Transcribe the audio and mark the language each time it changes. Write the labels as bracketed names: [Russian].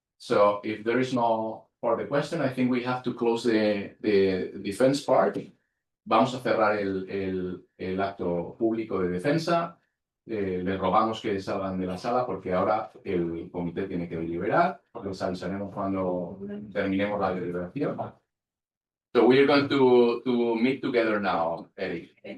[English] So if there is no further question, I think we have to close the defense part. [Spanish] Vamos a cerrar el acto público de defensa. Les rogamos que salgan de la sala porque ahora el comité tiene que deliberar. Les avisaremos cuando terminemos la deliberación. [English] So we are going to meet together now, Eric.